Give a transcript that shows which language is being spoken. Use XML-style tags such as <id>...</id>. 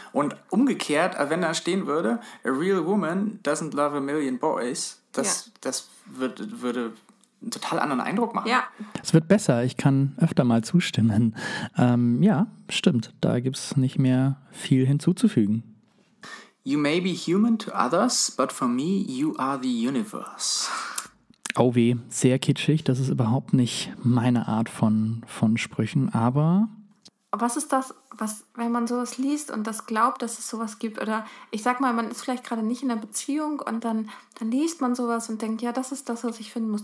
<de>Und umgekehrt, wenn da stehen würde,</de> <en>a real woman doesn't love a million boys,</en> <de>das würde einen total anderen Eindruck machen. Ja. Es wird besser, ich kann öfter mal zustimmen. Ja, stimmt, da gibt es nicht mehr viel hinzuzufügen.</de> <en>You may be human to others, but for me, you are the universe.</en> <de>Oh weh, sehr kitschig, das ist überhaupt nicht meine Art von Sprüchen, aber... Was ist das, was, wenn man sowas liest und das glaubt, dass es sowas gibt? Oder ich sag mal, man ist vielleicht gerade nicht in einer Beziehung und dann liest man sowas und denkt, ja, das ist das, was ich finden muss.</de>